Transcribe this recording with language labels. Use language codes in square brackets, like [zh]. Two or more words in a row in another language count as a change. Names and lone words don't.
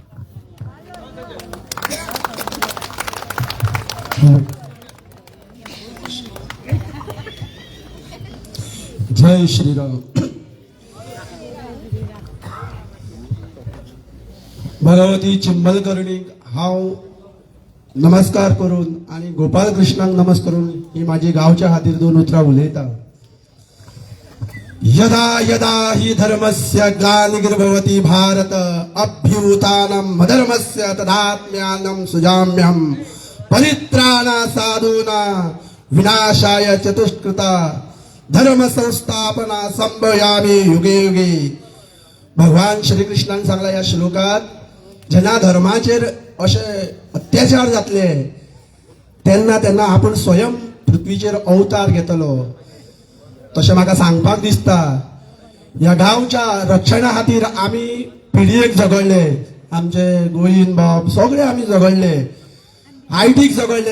[kok] जय श्रीराम. भगवती चिंबलकर्णीक हांव नमस्कार करून आणि गोपाल कृष्णाक नमस्कार करून ही माझी गावच्या खातीर 2 उतरां उलयता. [sa] यदा यदा हि धर्मस्य ग्लानिर्भवति भारत अभ्युत्थानं अधर्मस्य तदात्म्यानं सुजाम्यहं परित्राणा साधूना विनाशाय चतुष्कृता धर्म संस्थापना संभयामी युगे युगे. [kok] भगवान श्रीकृष्णान सांगला या श्लोकात जेन्ना धर्माचेर अशे अत्याचार जातले तेन्ना तेन्ना आपण स्वयं पृथ्वीचेर अवतार घेतलो. तशें म्हाका सांगपाक दिसता ह्या गांवच्या रक्षणा खातीर आमी पिडयेक झगडले, आमचे गोविंद बाब सगळे आमी झगडले, आयटीक झगडले.